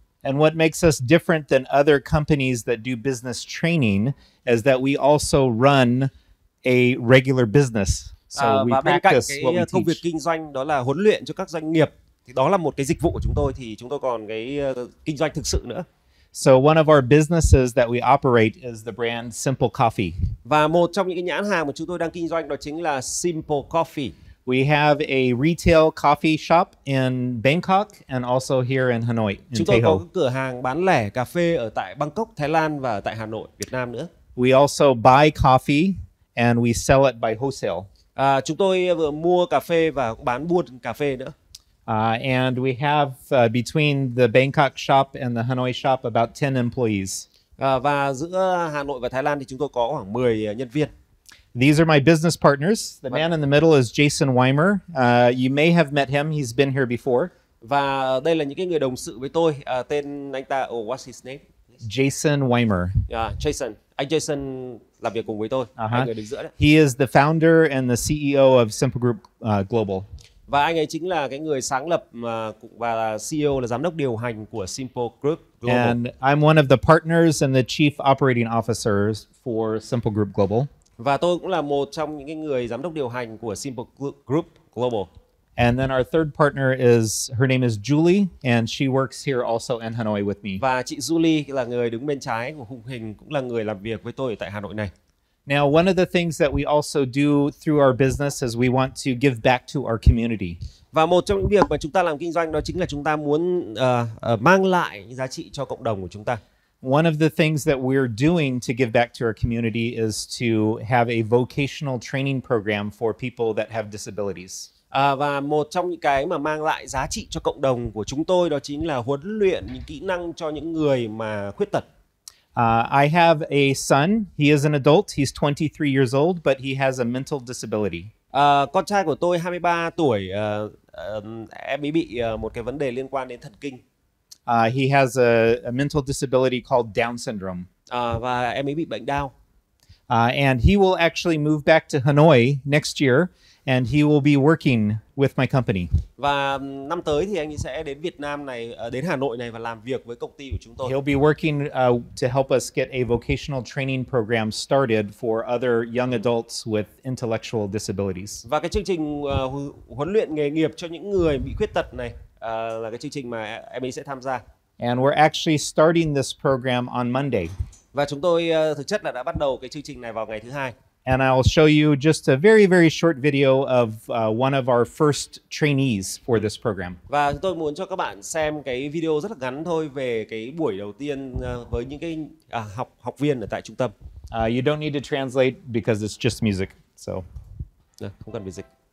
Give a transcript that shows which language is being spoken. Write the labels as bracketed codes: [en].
[en] And what makes us different than other companies that do business training is that we also run a regular business. So we [vi] và bên cạnh [en] practice what we [vi] công việc [en] teach. [vi] kinh doanh đó là huấn luyện cho các doanh nghiệp, thì đó là một cái dịch vụ của chúng tôi, thì chúng tôi còn cái kinh doanh thực sự nữa. [en] So one of our businesses that we operate is the brand Simple Coffee. [vi] Và một trong những cái nhãn hàng mà chúng tôi đang kinh doanh đó chính là Simple Coffee. [en] We have a retail coffee shop in Bangkok and also here in Hanoi, in [vi] Chúng tôi Tây Hồ. có cửa hàng bán lẻ cà phê ở tại Bangkok, Thái Lan và tại Hà Nội, Việt Nam nữa. [en] We also buy coffee and we sell it by wholesale. [vi] Chúng tôi vừa mua cà phê và bán buôn cà phê nữa. [en] And we have between the Bangkok shop and the Hanoi shop about 10 employees. [vi] Và giữa Hà Nội và Thái Lan thì chúng tôi có khoảng 10 nhân viên. [en] These are my business partners. The man in the middle is Jason Weimer. You may have met him. He's been here before. [vi] Và đây là những cái người đồng sự với tôi. Tên anh ta, [en] what's his name? Jason Weimer. Jason. [vi] Anh Jason làm việc cùng với tôi. Hai người đứng giữa đấy. [en] He is the founder and the CEO of Simple Group Global. [vi] Và anh ấy chính là cái người sáng lập và CEO, là giám đốc điều hành của Simple Group Global. [en] And I'm one of the partners and the chief operating officers for Simple Group Global. [vi] Và tôi cũng là một trong những cái người giám đốc điều hành của Simple Group Global. [en] And then our third partner her name is Julie, and she works here also in Hanoi with me. [vi] Và chị Julie là người đứng bên trái của khung hình, cũng là người làm việc với tôi ở tại Hà Nội này. [en] Now, one of the things that we also do through our business is we want to give back to our community. [vi] Và một trong những việc mà chúng ta làm kinh doanh đó chính là chúng ta muốn mang lại những giá trị cho cộng đồng của chúng ta. [en] One of the things that we're doing to give back to our community is to have a vocational training program for people that have disabilities. [vi] Và một trong những cái mà mang lại giá trị cho cộng đồng của chúng tôi đó chính là huấn luyện những kỹ năng cho những người mà khuyết tật. [en] I have a son. He is an adult. He's 23 years old, but he has a mental disability. [vi] Con trai của tôi 23 tuổi, em ấy bị một cái vấn đề liên quan đến thần kinh. [en] He has a mental disability called Down syndrome. [vi] Và em ấy bị bệnh Down. [en] And he will actually move back to Hanoi next year, and he will be working with my company. [vi] Và năm tới thì anh ấy sẽ đến Việt Nam này, đến Hà Nội này và làm việc với công ty của chúng tôi. [en] He'll be working to help us get a vocational training program started for other young adults with intellectual disabilities. [vi] Và cái chương trình huấn luyện nghề nghiệp cho những người bị khuyết tật này là cái chương trình mà em ấy sẽ tham gia. [en] And we're actually starting this program on Monday. [vi] Và chúng tôi thực chất là đã bắt đầu cái chương trình này vào ngày thứ Hai. [en] And I'll show you just a very, very short video of one of our first trainees for this program. [vi] Và tôi muốn cho các bạn xem cái video rất là ngắn thôi về cái buổi đầu tiên với những cái học viên ở tại trung tâm. [en] You don't need to translate because it's just music. So. [vi] Không cần phải dịch.